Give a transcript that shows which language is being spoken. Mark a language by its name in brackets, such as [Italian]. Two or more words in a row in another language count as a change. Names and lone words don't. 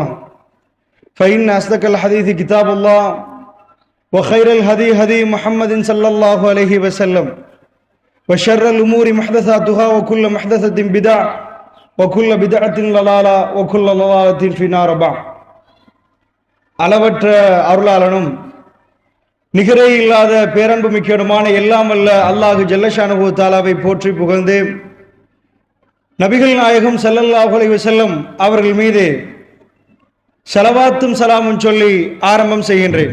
[Arabic] فإن أصدق الحديث كتاب الله وخير الهدي هدي محمد صلى الله عليه وسلم وشر الأمور محدثاتها وكل محدثة بدعة وكل بدعة ضلالة وكل ضلالة في النار. [Tamil] அளவற்ற அருளாளனும் நிகரே இல்லாத பேரன்பு மிக்கடுமான எல்லாம் வல்ல அல்லாஹ் ஜல்லஷானுஹு தஆலாவை போற்றி புகழ்ந்து நபிகள் நாயகம் [Arabic] صلى الله عليه وسلم [Tamil] அவர்கள் மீது ஸலவாத்தும் சலாமும் சொல்லி ஆரம்பம் செய்கின்றேன்.